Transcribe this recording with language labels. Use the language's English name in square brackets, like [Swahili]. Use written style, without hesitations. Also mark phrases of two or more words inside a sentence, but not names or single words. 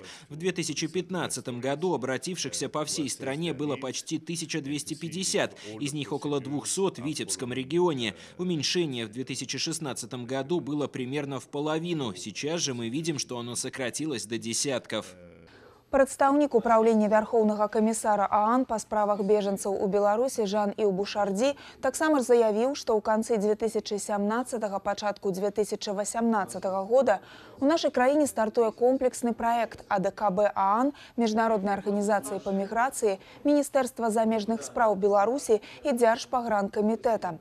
[Russian] В 2015 году обратившихся по всей стране было почти 1250, из них около 200 в Витебском регионе. Уменьшение в 2016 году было примерно в половину. Сейчас же мы видим, что оно сократилось до десятков. [Belarusian] Прадстаўнік управлення Вярхоўнага камісара ААН па справах бежанцаў у Беларусі Жан-Іў Бушардзі таксама заявіў, што ў канцы 2017-го, пачатку 2018 года у нашай краіне стартуе комплексны праект АДКБ ААН, Міжнароднай арганізацыі па міграцыі, Міністэрства замежных спраў Беларусі і Дзяржпагранкамітэта.